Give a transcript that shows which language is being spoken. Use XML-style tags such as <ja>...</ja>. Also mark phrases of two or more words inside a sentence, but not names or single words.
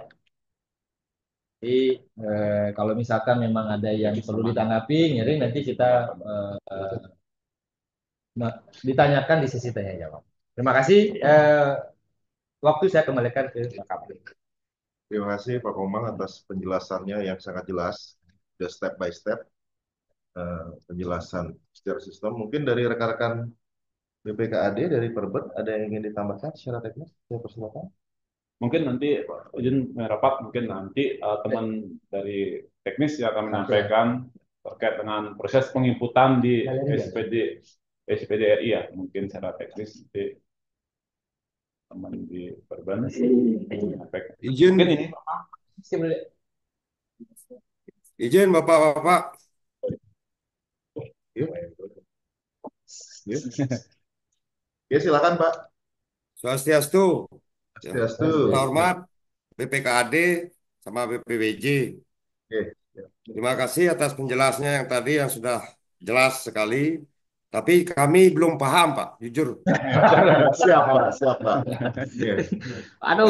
<id>Jadi kalau misalkan memang ada yang perlu ditanggapi, nyeri nanti kita ditanyakan di sesi tanya jawab. Terima kasih. Waktu saya kembalikan ke Pak Kapri. Terima kasih Pak Komang atas penjelasannya yang sangat jelas,</id> <en>the step by step</en> <id>penjelasan secara sistem. Mungkin dari rekan-rekan BPKAD dari Perbet ada yang ingin ditambahkan secara teknis? Saya persilakan. Mungkin nanti izin rapat, mungkin nanti teman dari teknis yang akan menyampaikan terkait dengan proses penginputan di SPDRI ya, mungkin secara teknis nanti teman di Perban menyampaikan. Izin, Mungkin ini izin Bapak-bapak. Yuk. Yuk. Ya, silakan Pak. Swastiastu. Swastiastu. Hormat BPKAD sama BPWJ. Oke. Terima kasih atas penjelasannya yang tadi yang sudah jelas sekali. Tapi kami belum paham, Pak, jujur. Siap Pak, siap Pak. Oke. Aduh,</id>